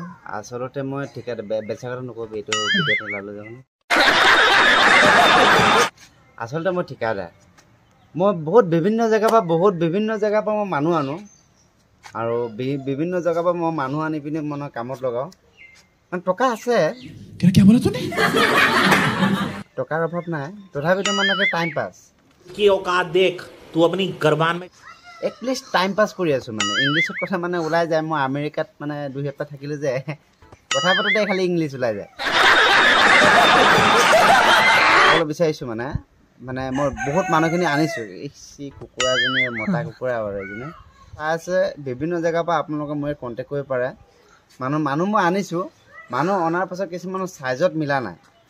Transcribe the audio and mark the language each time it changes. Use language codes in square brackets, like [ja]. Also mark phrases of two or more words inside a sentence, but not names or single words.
[as] আচলতে মই ঠিকাদাৰ বেলচা কথা নকবি এইটো ভিডিঅ'টো লালো যাব আচলতে মই ঠিকাদাৰ মই বহুত বিভিন্ন জেগাৰ পৰা মই মানুহ আনো আৰু বিভিন্ন জেগাৰ পৰা মই মানুহ আনি পিনে মানে কামত লগাওঁ মানে টকা আছে টকাৰ অভাৱ নাই তথাপিতো মানে [en] time pass [hi] কি औकात देख तू अपनी गरबान में [en] at least time pass [as] কৰি আছোঁ মানে ইংলিছত কথা মানে ওলাই যায় মই আমেৰিকাত মানে 2 সপ্তাহ থাকিলোঁ যে কথা পাতোঁতে খালি ইংলিছ ওলাই যায় অলপ বিচাৰিছোঁ মানে মানে মই বহুত মানুহখিনি আনিছোঁ কুকুৰাজনী মতা কুকুৰা আৰু এজনী আছে বিভিন্ন জেগাৰ পৰা আপোনালোকে মই কণ্টেক্ট কৰিব পাৰে মানুহ মই আনিছোঁ মানুহ অনাৰ পাছত কিছুমানৰ চাইজত মিলা নাই